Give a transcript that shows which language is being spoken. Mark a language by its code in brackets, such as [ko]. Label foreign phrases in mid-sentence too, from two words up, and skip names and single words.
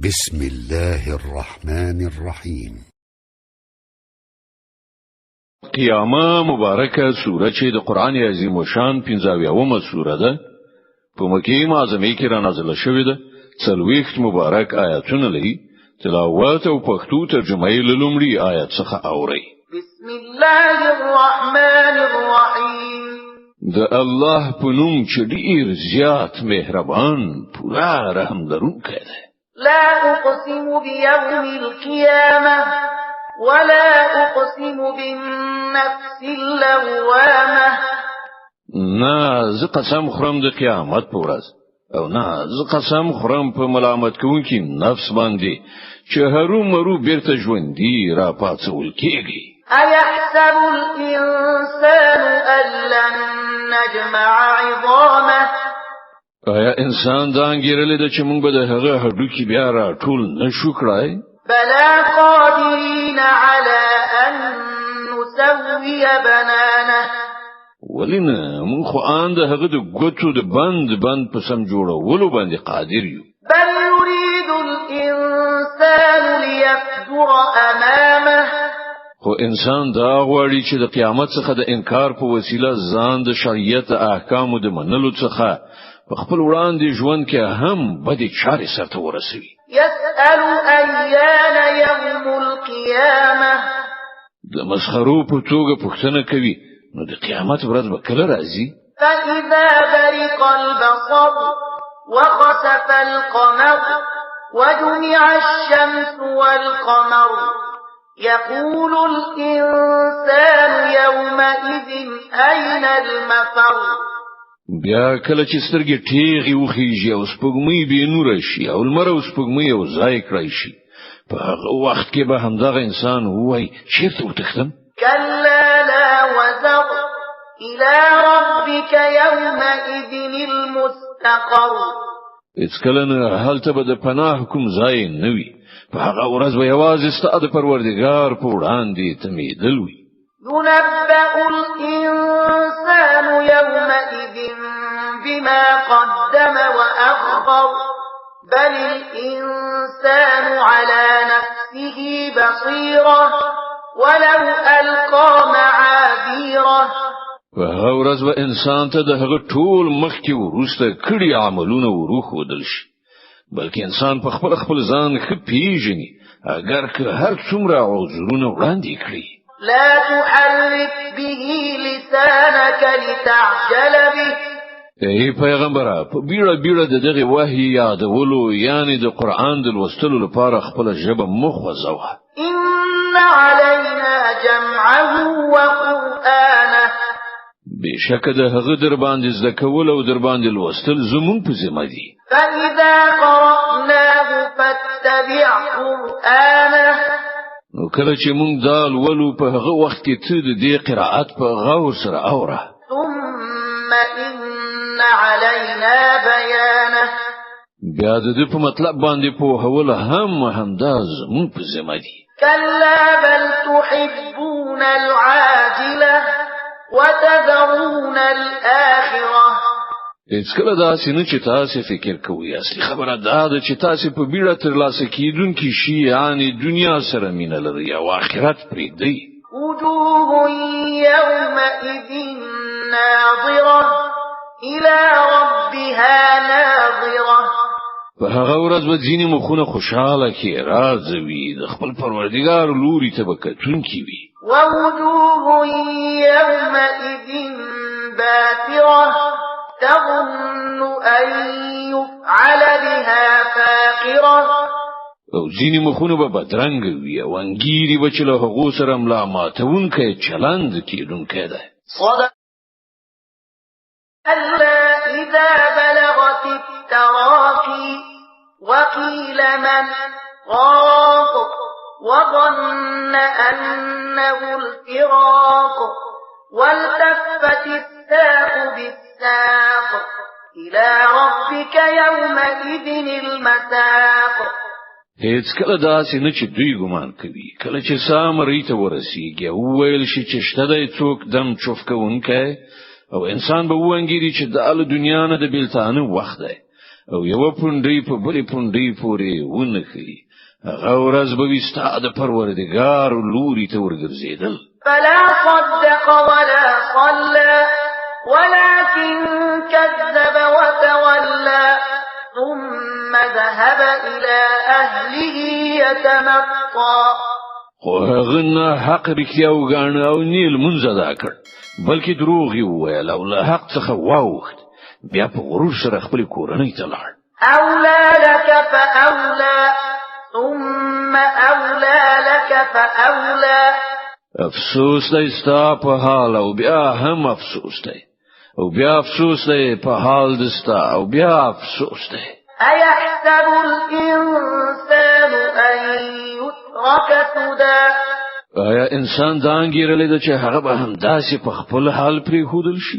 [ar] بسم الله الرحمن الرحيم. [ps] قیامه مبارکه سوره چې د قران عظیم شان 15مه سوره ده په مکه معظمه کې را نازله شوې ده. څلويخت مبارک آیاتونه لري. تلاوت او پښتو ترجمه یې لومړی آیت څخه اوري. [ar] بسم الله الرحمن الرحیم. [ps] د الله په نوم چې ډیر زیات مهربان پورا رحم لرونکی دی. [ar] لا اقسم بيوم القيامة ولا اقسم بالنفس اللوامة. [ps] نه زه قسم خورم د قیامت په ورځ او نه زه قسم خورم په ملامت کوونکی نفس باندې چې هرو مرو بیرته ژوندۍ را پاتول کیږي. [ar] ايحسب الانسان ان لن نجمع عظامه. [ps] آیا انسان دا انګیرلې ده چې موږ به د هغه هډوکي بیا را ټول نشو کړای؟ [ar] بلا قادرين على ان نسوي بنانه. [ps] ولینه موږ خو ان د هغه د ګوتو د بند په سم جوړولو باندې قادر یو. [ar] بل يريد الانسان ليفجر امامه. [ps] خو انسان دا غواړي چې د قیامت څخه د انکار په وسیله ځان د شریعت احکامو د منلو څخه په خپل وړاندې ژوند کې هم بدې چارې سرته ورسوي. [ar] يسأل ايان يوم القيامة. [ps] د مسخرو په توګه پوښتنه کوي نو د قیامت ورځ به کله راځي؟ [ar] فإذا برق البصر وخسف القمر وجمع الشمس والقمر يقول الإنسان يومئذ أين المفر. [ps] بیا کله چې سترګې ټیغي وخیږي او سپوږمۍ به نور شي او لمر او سپوږمۍ یو ځای کړی شي په هغه وخت کې به همدغه انسان وای چیرته وتښتم؟ [ar] كلا لا وزر إلى ربك يومئذ المستقر. [ps] هیڅ کله نه هلته به د پناه کوم ځای نه وي. په هغه ورځ به یوازې ستاسو د پروردګار په وړاندې تمیدل وي. [ar] ينبأ الإنسان يومئذ بما قدم وأخر بل الإنسان على نفسه بصيرة ولو ألقى معاذيره. [ps] په هغه ورځ به انسان ته د هغه ټول مخکې ورسته کړي عملونه وروښودل شي. بلکې انسان په خپل ځان ښه پیژني اگر که هر څومره عذرونه وړاندې کړي. [ar] لا تحرك به لسانك لتعجل به. [ps] ای پیغمبره په بیړه د دغه وحی یادولو یعنی د قران د لوستلو لپاره خپل ژبه مخوځوه. [ar] ان علينا جمعه وقرآنه. [ps] بشک د هغه در باندې زده کول او در باندې لوستل زمون په ذمہ دي. [ar] فاذا قرأناه فاتبع قرآنه. [ps] نو کله چې موږ دا لولو په هغه وخت کې ته د دې قرائت په غور سره اوره. [ar] ثم ان علينا بيانه. [ps] بیا د دې په مطلب باندې په هوله همدا زمون په ذمہ دي. [ar] كلا بل تحبون العاجله وتذرون الآخرة. [ps] هیڅ کله داسې نه چې تاسو فکر کوئ. اصلي خبره دا ده چې تاسو په بیړه ترلاسه کیدونکي شي یعنی دنیا سره مینه لري او آخرت پرېږدئ. [ar] وجوه يومئذ ناظرة إلى ربها ناظرة. [ps] په هغه ورځ به ځینې مخونه خوشاله کې راځوي د خپل پروردګار لوري ته به کتونکي وي. [ar] ووجوه يومئذ باسرة تظن أن يفعل بها فاقرة. [ps] او ځینې مخونه به بدرنګ وي او انګیري به چې له هغو سره ملا ماتونکی چلند کیدونکی دی. [ar] صدق. ألا إذا بلغت التراقي وقيل من راق وظن أنه الفراق والتفت الساق بالساق إلى ربك يومئذ المساق. [ps] هیڅ کله داسې نه چې دوی ګمان کوي کله چې سامری ته ورسیږي او ویل شي چې شته د څوک دم چوف کوونکی او انسان به وانګيري چې د ال دنیا نه د بیلتانه وخت دی او یو پوندې په بلې پوندې پورې ونخي هغه ورځ به وستا د پروردګار لوري ته ورګرځیدل. [ar] فلا صدق ولا صلى ولكن كذب وتولى ثم ذهب إلى أهله يتمطى. [ps] خو هغه نه حق رښتیا وګاڼه او نیل منځ ادا کړ بلکې دروغ یې وویل او له حق څخه واوښت بیا په غرور سره خپل کورنۍ ته لاړ. [ar] أولى لك فأولى ثم أولى لك فأولى. [ps] افسوس دی ستا په حال او بیا هم افسوس دی او بیا افسوس دی په حال دستا او بیا افسوس دی. [ar] أيحسب الإنسان أن يترك سدى. [ps] آیا انسان دا انګیرلې ده چې هغه به هم داسې په خپل حال پرېښودل شي؟